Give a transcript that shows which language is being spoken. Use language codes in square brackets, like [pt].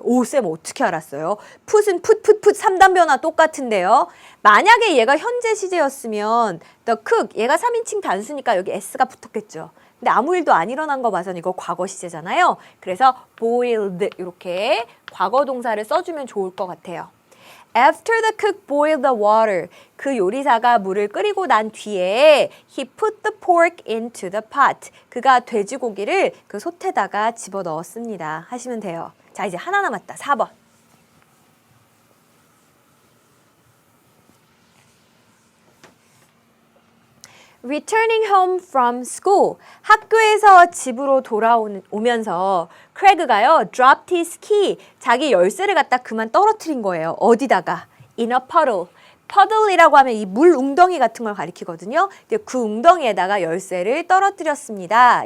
[ko] 오, 쌤 어떻게 알았어요? put은 put 3단 변화 똑같은데요. 만약에 얘가 현재 시제였으면 the cook, 얘가 3인칭 단수니까 여기 s가 붙었겠죠. 근데 아무 일도 안 일어난 거 봐서는 이거 과거 시제잖아요. 그래서 boiled 이렇게 과거 동사를 써주면 좋을 것 같아요. [en] After the cook boiled the water, [ko] 그 요리사가 물을 끓이고 난 뒤에 [en] he put the pork into the pot, [ko] 그가 돼지고기를 그 솥에다가 집어넣었습니다. 하시면 돼요. 자, 이제 하나 남았다. 4번. [en] Returning home from school. [ko] 학교에서 집으로 돌아오면서 크래그가요, [en] dropped his key. [ko] 자기 열쇠를 갖다 그만 떨어뜨린 거예요. 어디다가? [en] In a puddle. [ko] puddle이라고 하면 이 물 웅덩이 같은 걸 가리키거든요. 그 웅덩이에다가 열쇠를 떨어뜨렸습니다.